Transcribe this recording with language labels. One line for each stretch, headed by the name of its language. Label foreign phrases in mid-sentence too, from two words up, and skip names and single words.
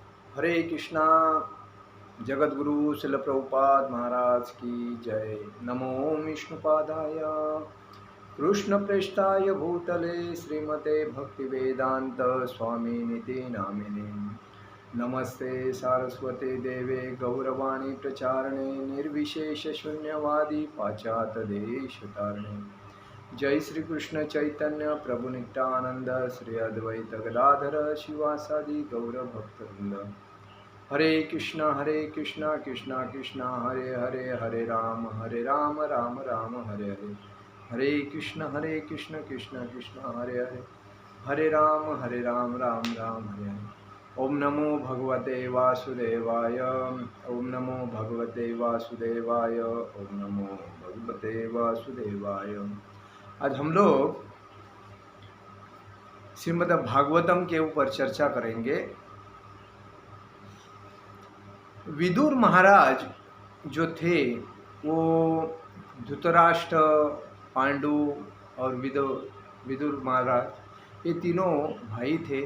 Hindi: हरे कृष्णा। जगत गुरु शिल प्रभुपाद महाराज की जय।
Sanskrit: नमो विष्णुपादाय कृष्ण प्रेष्ठाय भूतले श्रीमते भक्ति वेदांत स्वामी निति नामिने। नमस्ते सारस्वते देवे गौरवाणी प्रचारणे निर्विशेष शून्यवादी पाश्चात्य देश तारणे। जय श्री कृष्ण चैतन्य प्रभु नित्यानंद श्री अद्वैत गदाधर शिवासादि गौर भक्तवृंद। हरे कृष्णा कृष्णा कृष्णा हरे हरे, हरे राम राम राम हरे हरे। हरे कृष्ण कृष्णा कृष्णा हरे हरे, हरे राम राम राम हरे हरे। ओम नमो भगवते वासुदेवाय, ओम नमो भगवते वासुदेवाय, ओम नमो भगवते वासुदेवाय।
Hindi: आज हम लोग श्रीमद् भागवतम के ऊपर चर्चा करेंगे। विदुर महाराज जो थे वो धृतराष्ट्र, पांडु और विदुर महाराज ये तीनों भाई थे।